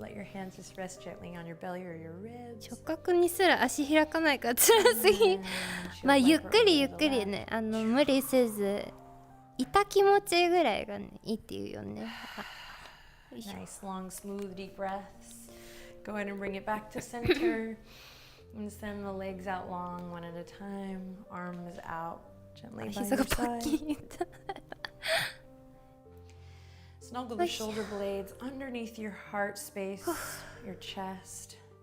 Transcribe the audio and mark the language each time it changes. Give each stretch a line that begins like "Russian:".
English: Let your hands just rest gently on your belly or your ribs.
Japanese: 直角にすら足開かないから辛すぎ。まあゆっくりゆっくりね、無理せず、痛気持ちぐらいがね、いいっていうよね。
English: Nice, long, smooth, deep breaths. Go ahead and bring it back to center. And send the legs out long, one at a time. Arms out gently by your side. Snuggle the shoulder blades underneath your heart space, your chest.